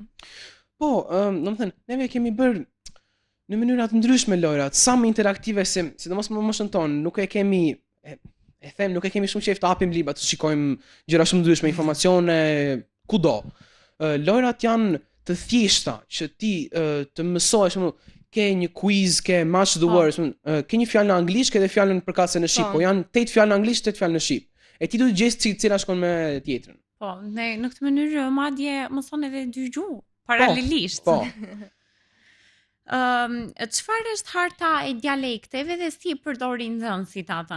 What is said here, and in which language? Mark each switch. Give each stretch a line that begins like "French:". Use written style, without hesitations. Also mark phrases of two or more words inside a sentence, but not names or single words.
Albanian: Po, domethënë, neve kemi bërë në mënyra të ndryshme lojrat, sa më interaktive sidomos më moshën tonë, nuk e kemi nuk e kemi shumë qejf të hapim libra, të shikojmë gjëra shumë ndryshme, informacione kudo. Lojrat janë të thjeshta që ti të mësohesh, ke një quiz, ke
English: match the words,
Albanian: ke një fjalë në anglisht, ke edhe fjalën përkatëse në shqip, po janë 8 fjalë në anglisht, 8 fjalë në shqip. E ti duhet të gjesh cila shkon me tjetrën. Po, në këtë mënyrë madje mëson edhe 2 gjuhë paralelisht. Po. Çfarë është harta e dialekteve dhe si përdorin nxënësit ata?